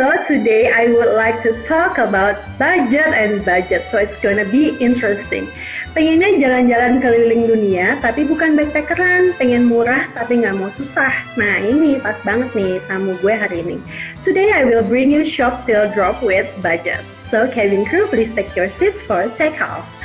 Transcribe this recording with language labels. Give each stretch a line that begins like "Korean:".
English: today I would like to talk about budget and budget. So it's gonna be interesting.
Indonesian: Pengennya jalan-jalan keliling dunia, tapi bukan backpackeran. Pengen murah, tapi nggak mau susah. Nah ini pas banget nih tamu gue hari ini.
English: Today I will bring you shop till drop with budget. So cabin crew, please take your seats for take off.